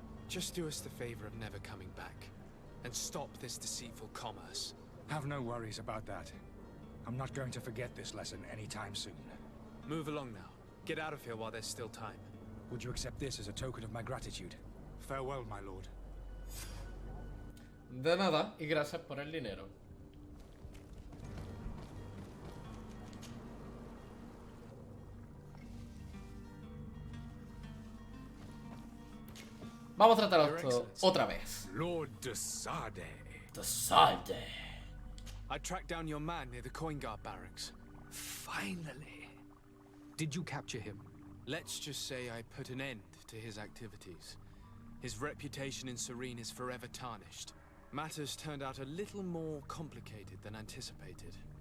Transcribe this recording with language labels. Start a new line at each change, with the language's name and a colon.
English: Just do us the favor of never coming back. And stop this deceitful commerce. Have no worries about that. I'm not going to forget this lesson anytime soon. Move along now. Get out of here while there's still time. Would you accept this as a token of my gratitude? Farewell, my lord.
Spanish: De nada, y gracias por el dinero. Vamos a tratar esto otra vez.
English: Lord de Sade. De Sade. I tracked down your man near the coin guard barracks. Finally. Did you capture him? Let's just say I put an end to his activities. His reputation in Serene is forever tarnished. Matters turned out a little more complicated than anticipated.